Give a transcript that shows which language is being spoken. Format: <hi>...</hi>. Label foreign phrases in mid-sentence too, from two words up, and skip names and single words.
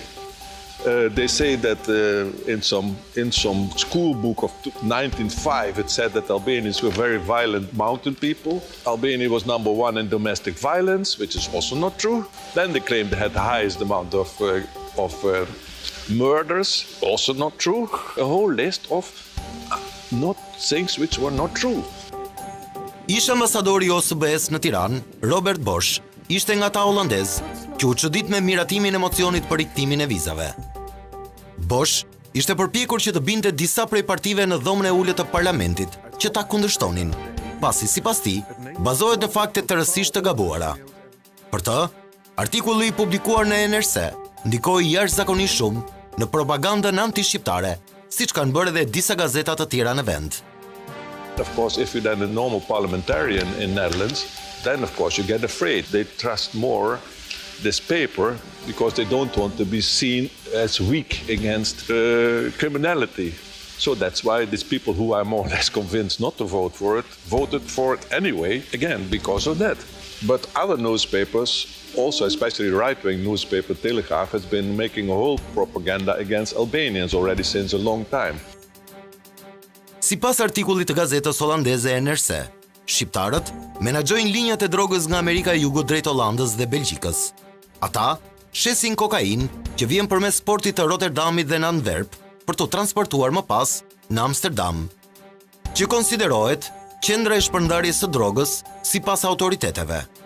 <en>They say that in some school book of 1905 it said that Albanians were very violent mountain people. Albania was #1 in domestic violence, which is also not true. Then they claimed they had the highest amount of murders, also not true. A whole list of not things which were not true.</en> <sq>Ish ambasadori i OSBE-s në Tiranë, Robert Bosch, ishte nga ata holandez që u çudit me miratimin e mocionit për riktimin e vizave. Bosch ishte përpjekur që të binte disa prej partive në dhomën e ulët të parlamentit që ta kundërshtonin, pasi sipas tij bazohet në fakte të rësisht të gabuara. Për të, artikulli i publikuar në NRC ndikoi jashtëzakonisht shumë në propagandën anti-shqiptare, siç kanë bërë edhe disa gazeta të tjera në vend.</sq> <en>Of course, if you're then a normal parliamentarian in Netherlands, then of course you get afraid. They trust more this paper because they don't want to be seen as weak against criminality. So that's why these people who are more or less convinced not to vote for it, voted for it anyway, again, because of that. But other newspapers, also especially right-wing newspaper Telegraaf, has been making a whole propaganda against Albanians already since a long time.</en> <sq>Sipas artikullit të gazetës holandeze NRC, shqiptarët menaxhojnë linjat e drogës nga Amerika e Jugut drejt Hollandës dhe Belgjikës. Ata shesin kokainë që vjen përmes portit të Rotterdamit dhe në Antwerp për të transportuar më pas në Amsterdam, që konsiderohet qendra e shpërndarjes së drogës sipas autoriteteve.</sq>